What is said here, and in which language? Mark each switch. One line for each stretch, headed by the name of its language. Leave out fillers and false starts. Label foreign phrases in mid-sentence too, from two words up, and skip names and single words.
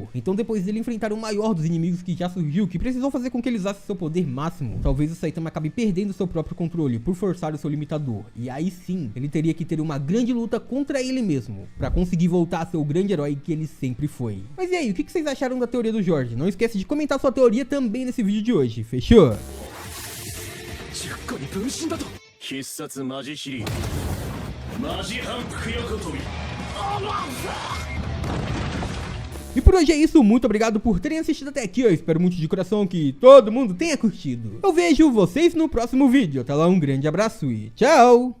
Portuguese: Então depois dele enfrentar o maior dos inimigos que já surgiu, que precisou fazer com que ele usasse seu poder máximo, talvez o Saitama acabe perdendo seu próprio controle por forçar o seu limitador. E aí sim, ele teria que ter uma grande luta contra ele mesmo, pra conseguir voltar a ser o grande herói que ele sempre foi. Mas e aí, o que vocês acharam da teoria do Jorge? Não esquece de comentar sua teoria também nesse vídeo de hoje, fechou?
Japanese: 必殺マジシリーズ
Portuguese: E por hoje é isso, muito obrigado por terem assistido até aqui, eu espero muito de coração que todo mundo tenha curtido. Eu vejo vocês no próximo vídeo, até lá um grande abraço e tchau!